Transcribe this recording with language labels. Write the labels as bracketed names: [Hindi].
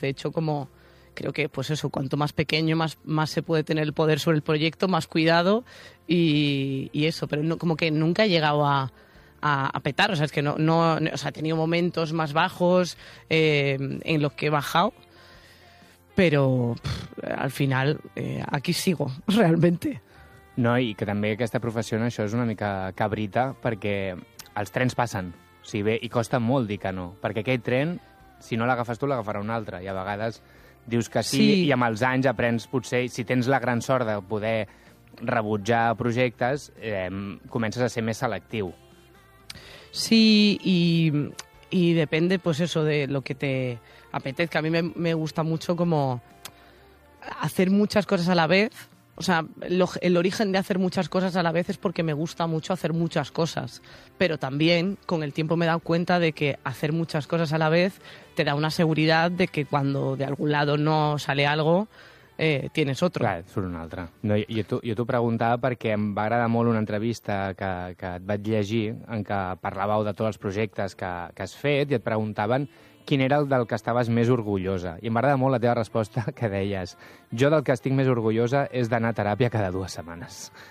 [Spanish] De hecho, como creo que, pues eso, cuanto más pequeño, más se puede tener el poder sobre el proyecto, más cuidado y eso. Pero no, como que nunca he llegado a petar. O sea, es que no, o sea, he tenido momentos más bajos en los que he bajado. Pero al final aquí sigo realmente. [Catalan] No, i que també aquesta professió, no, això és una mica cabrita, perquè els trens passen, o sigui, bé, i costa molt dir que no, perquè aquell tren, si no l'agafes tu, l'agafarà un altre, i a vegades dius que sí, i amb els anys aprens, potser, si tens la gran sort de poder rebutjar projectes, comences a ser més selectiu. [Spanish] Sí, i depende, pues eso, de lo que te apetezca. A mí me gusta mucho como hacer muchas cosas a la vez. O sea, el origen de hacer muchas cosas a la vez es porque me gusta mucho hacer muchas cosas. Pero también, con el tiempo me he dado cuenta de que hacer muchas cosas a la vez te da una seguridad de que cuando de algún lado no sale algo, tienes otro. [Catalan] Claro, surt una altra. No, jo t'ho preguntava perquè em va agradar molt una entrevista que et vaig llegir en què parlàveu de tots els projectes que has fet i et preguntaven quin era el del que estaves més orgullosa. I m'agrada molt la teva resposta que deies. Jo del que estic més orgullosa és d'anar a teràpia cada dues setmanes.